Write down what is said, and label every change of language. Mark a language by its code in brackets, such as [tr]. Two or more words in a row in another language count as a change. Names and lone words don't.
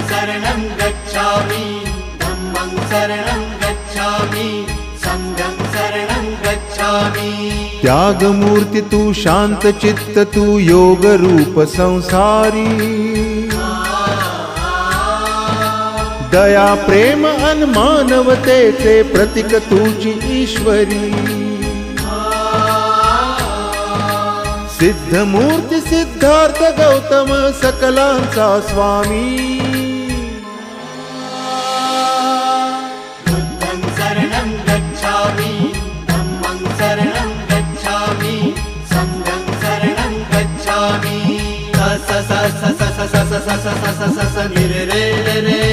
[pi] शरणं गच्छामि, धम्मं शरणं गच्छामि, संघं शरणं गच्छामि। [mr] त्याग मूर्ति तू शांत चित्त तू योग रूप संसारी, दया प्रेम अन मानवतेचे प्रतीक तुझी ईश्वरी। सिद्ध मूर्ति सिद्धार्थ गौतम सकलांचा स्वामी। [pi] बुद्धं शरणं गच्छामि, धम्मं शरणं गच्छामि, संघं शरणं गच्छामि। स स स स स स स स स स स स स नि रे रे रे